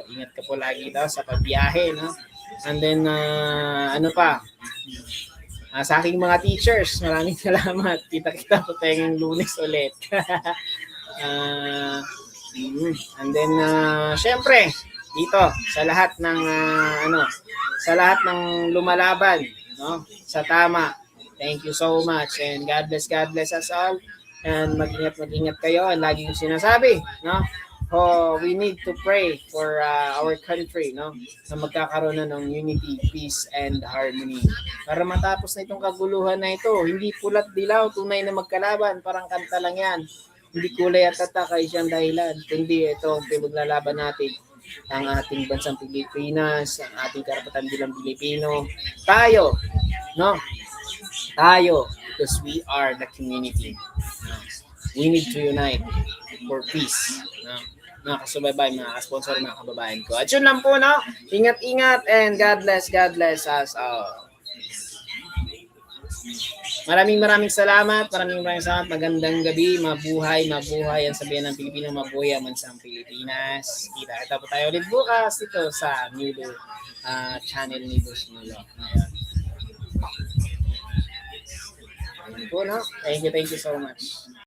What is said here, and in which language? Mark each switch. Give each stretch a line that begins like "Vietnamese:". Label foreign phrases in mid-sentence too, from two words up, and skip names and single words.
Filipino: Ingat ka po lagi daw sa pagbiyahe, no?
English: And then,
Filipino: sa aking mga teachers, maraming salamat. Kita-kita po tayong Lunes ulit.
English: And then,
Filipino: syempre, dito, sa lahat ng lumalaban, no, sa tama.
English: Thank you so much, and God bless us all, and
Filipino: mag-ingat kayo. And lagi yung sinasabi,
English: no, we need to pray for our country, no,
Filipino: na magkakaroon na ng
English: unity, peace, and harmony.
Filipino: Para matapos na itong kaguluhan na ito, hindi pulat dilaw, tunay na magkalaban, parang kanta lang yan. Hindi kulay at tatak ay siyang dahilan, kundi ito ang pinaglalaban natin, ang ating bansang Pilipinas, ang ating karapatan bilang Pilipino. Tayo, No? Tayo,
English: because we are the community.
Filipino: No?
English: We need to unite for peace.
Filipino: No? Mga kasubaybay, mga sponsor, mga kababayan ko. At yun lang po, no? Ingat-ingat and
English: God bless us all.
Filipino: Maraming salamat. Magandang gabi. Mabuhay ang sabihan ng Pilipino. Mabuhay ang bansang Pilipinas. Kita po tayo ulit bukas dito sa
English: new channel
Filipino: ni Boss Nulo. Ayun po, no?
English: Thank you so much.